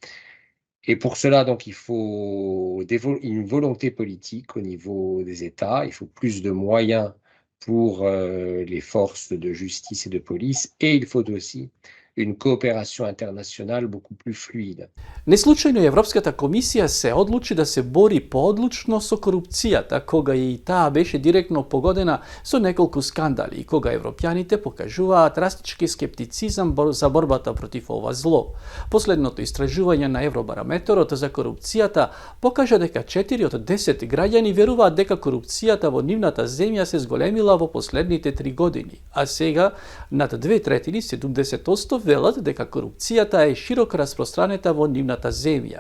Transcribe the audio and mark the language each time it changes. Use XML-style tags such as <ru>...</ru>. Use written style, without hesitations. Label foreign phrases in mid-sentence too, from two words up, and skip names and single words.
<fr>Et pour cela, donc, il faut une volonté politique au niveau des États, il faut plus de moyens pour les forces de justice et de police, et il faut aussi une coopération internationale beaucoup plus fluide.</fr> <mk>Neslučajno je Evropskата комисија се одлучи да се бори поодлучно со корупцијата, кога и таа беше директно погодена со неколку скандали и кога европјаните покажуваат растички скептицизам за борбата против ова зло. Последното истражување на Евробарометерот за корупцијата покажа дека 4 од 10 граѓани веруваат дека корупцијата во нивната земја се зголемила во последните 3 години, а сега над 2/3, 70%, велат дека корупцијата е широко распространета во нивната земја.</mk>